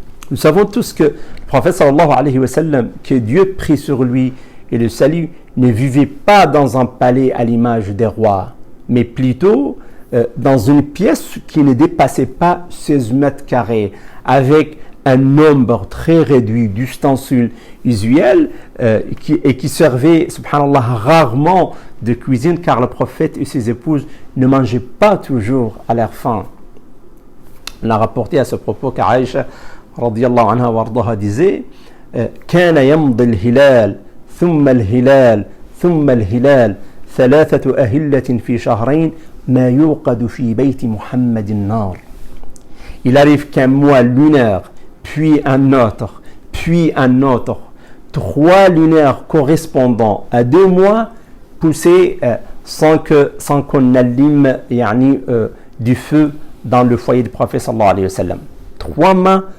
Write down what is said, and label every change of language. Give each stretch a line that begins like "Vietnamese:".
French: Nous savons tous que le prophète sallallahu alayhi wa sallam, que Dieu prit sur lui et le salut, ne vivait pas dans un palais à l'image des rois, mais plutôt dans une pièce qui ne dépassait pas 16 mètres carrés, avec un nombre très réduit d'ustensiles usuels et qui servait, subhanallah, rarement de cuisine, car le prophète et ses épouses ne mangeaient pas toujours à leur faim. On a rapporté à ce propos qu'Aïcha radiyallahu anha wa ardaha disait
Arabic: كان يمضي الهلال ثم الهلال ثم الهلال ثلاثة أهلة في شهرين ما يوقد في بيت محمد النار.
French: Il arrive qu'un mois lunaire, puis un autre, puis un autre, 3 lunaires correspondant à 2 mois poussés sans qu'on allume du feu dans le foyer du prophète sallallahu alayhi wa sallam.